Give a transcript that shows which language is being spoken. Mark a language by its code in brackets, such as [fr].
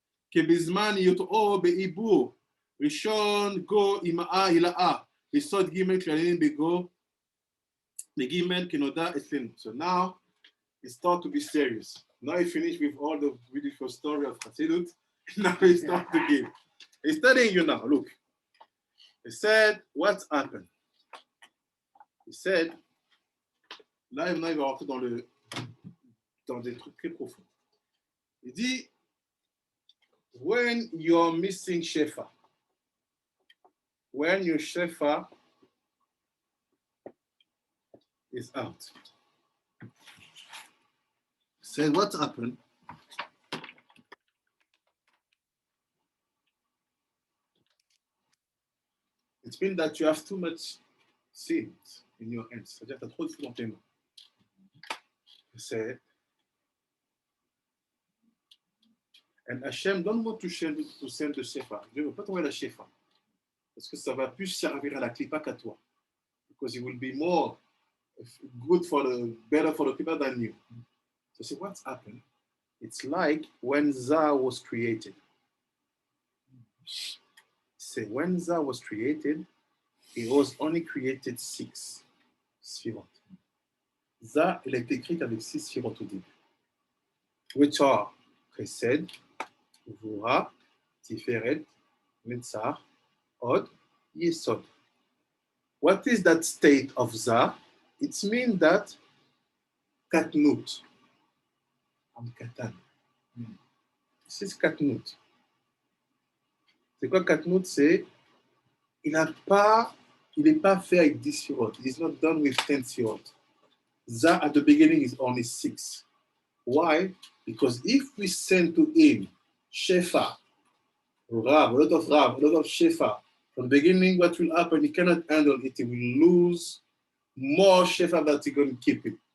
[he] כבזמן היותו בעיבור, ראשון גו אימאה הילאה, יסוד ג' כללים בגו, לג' כנודע אצלנו. [en] So now it starts to be serious. Now I finish with all the beautiful story of Chassidut. Now we start to give. He's telling you now, look. He said, what's happened? He said, [fr] là, il va rentrer dans des trucs très profonds. Il dit, [en] when you're missing shefa, when your shefa is out. He said, what's happened? It means that you have too much sins in your hands. [fr] C'est-à-dire que tu as trop de fous dans tes mains. [en] He said, and Hashem don't want to send the shefa. [fr] Dieu ne veut pas t'envoyer la shefa. Parce que ça va plus servir à la clipa qu'à toi. [en] Because it will be more good better for the clipa than you. So see what's happened? It's like when Zah was created. Say when Zah was created, it was only created 6 sphirot. [fr] Zah, elle est écrite avec 6 sphirot au début. [en] Which are Chesed, Gvura, Tiferet, Netzach, Od, Yesod. What is that state of Zah? It means that Katnut. I'm Katan. This is Katnut. [fr] C'est quoi Katnut? C'est il n'est pas fait avec 10 sphirot. [en] He's not done with 10 sphirot. Zah at the beginning is only 6. Why? Because if we send to him shefa, Rav, a lot of shefa, from the beginning, what will happen? He cannot handle it. He will lose more shefa that he can keep it.